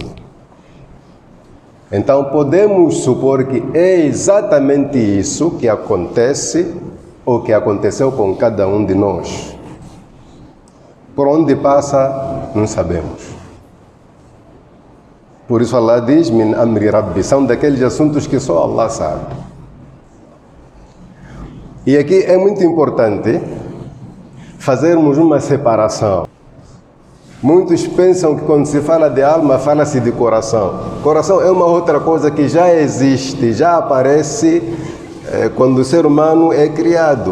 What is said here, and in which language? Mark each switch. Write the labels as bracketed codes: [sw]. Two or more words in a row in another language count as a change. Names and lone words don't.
[pt] Então podemos supor que é exatamente isso que acontece ou que aconteceu com cada um de nós. Por onde passa, não sabemos. Por isso Allah diz, [ar] من أمر ربي, [pt] são daqueles assuntos que só Allah sabe. E aqui é muito importante fazermos uma separação. Muitos pensam que quando se fala de alma, fala-se de coração. Coração é uma outra coisa que já existe, já aparece quando o ser humano é criado.